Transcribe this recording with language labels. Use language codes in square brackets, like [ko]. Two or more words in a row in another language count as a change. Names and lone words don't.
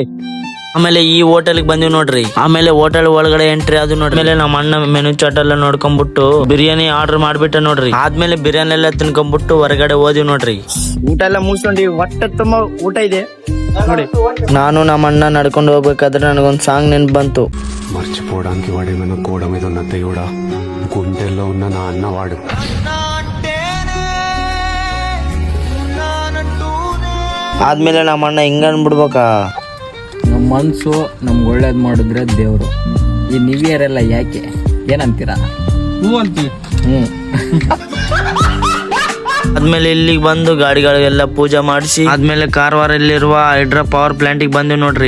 [kn] ಆಮೇಲೆ ಈ ಹೋಟೆಲ್ ಬಂದಿವಿ ನೋಡ್ರಿ. ಆಮೇಲೆ ಹೋಟೆಲ್ ಒಳಗಡೆ ಎಂಟ್ರಿ ಅದು ನೋಡ್ರಿ. ಆಮೇಲೆ ನಮ್ಮ ಅಣ್ಣ ಮೆನು ಚಾಟ್ ಎಲ್ಲ ನೋಡ್ಕೊಂಡ್ಬಿಟ್ಟು ಬಿರಿಯಾನಿ ಆರ್ಡರ್ ಮಾಡ್ಬಿಟ್ಟೆ ನೋಡ್ರಿ. ಆದ್ಮೇಲೆ ಬಿರಿಯಾನಿ ಎಲ್ಲ ತಿನ್ಕೊಂಡ್ಬಿಟ್ಟು ಹೊರಗಡೆ ಹೋದಿವಿ ನೋಡ್ರಿ. ಊಟ ಎಲ್ಲ ಮುಗಿಸ್ಕೊಂಡ್ವಿ, ಹೊಟ್ಟೆ ತುಂಬಾ ಊಟ ಇದೆ ನೋಡಿ. ನಾನು ನಮ್ಮ ಅಣ್ಣ ನಡ್ಕೊಂಡು ಹೋಗ್ಬೇಕಾದ್ರೆ ನನಗೊಂದು సాంగ్ ನೆನ್ಪು ಬಂತು. [te] మర్చిపోవడానికి వాడేమైనా గోడ మీద ఉన్న దేవుడా, గుండెల్లో ఉన్న నా అన్నవాడు. [kn] ಆದ್ಮೇಲೆ ನಮ್ಮ ಅಣ್ಣ ಹಿಂಗ ಅನ್ಬಿಡ್ಬೇಕಾ, ನಮ್ಮ ಮನಸ್ಸು ನಮ್ಗೆ ಒಳ್ಳೇದು ಮಾಡಿದ್ರೆ ದೇವರು. ಈ [en] new year [kn] ಎಲ್ಲ ಯಾಕೆ ಏನಂತೀರಾ? ಹ್ಞೂ ಅಂತೀವಿ. ಹ್ಞೂ. ಆದ್ಮೇಲೆ ಇಲ್ಲಿಗೆ ಬಂದು ಗಾಡಿಗಳಿಗೆಲ್ಲ ಪೂಜೆ ಮಾಡಿಸಿ ಆದ್ಮೇಲೆ ಕಾರವಾರಲ್ಲಿರುವ [en] hydro power plant [kn] ಗೆ ಬಂದು ನೋಡ್ರಿ.